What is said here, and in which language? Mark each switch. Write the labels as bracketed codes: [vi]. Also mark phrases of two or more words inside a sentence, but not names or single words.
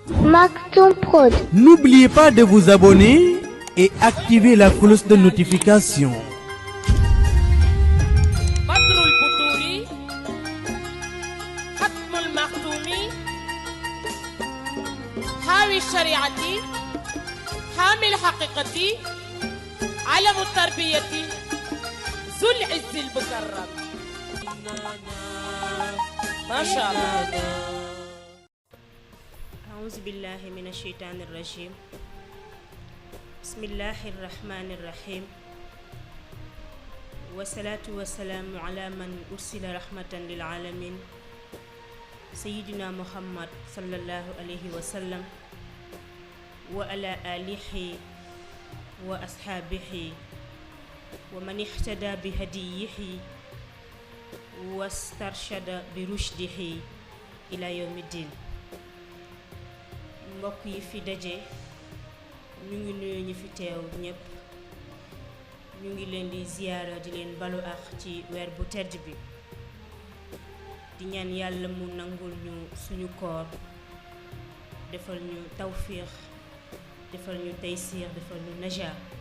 [fr] Maktoum Prod. N'oubliez pas de vous abonner et activer la cloche de notification. [ar] بدر البدور، ختم المكتومي، حاوي الشريعة، حامل الحقيقة، علم التربية، ذو العز والكرم. ما شاء الله. أعوذ بالله من الشيطان الرجيم. بسم الله الرحمن الرحيم. والصلاة والسلام على من أرسل رحمة للعالمين سيدنا محمد صلى الله عليه وسلم وعلى آله وأصحابه ومن اهتدى بهديه واسترشد برشده إلى يوم الدين. [wo] mbokk yi fi daje ñu ngi nuyu ñu fi teew ñépp, ñu ngi leen di ziyaara di leen balu ak ci weer bu tedd bi, di ñaan yàlla mu nangul ñu suñu koor, defal ñu tawfiix, defal ñu taysiir, defal ñu najaa.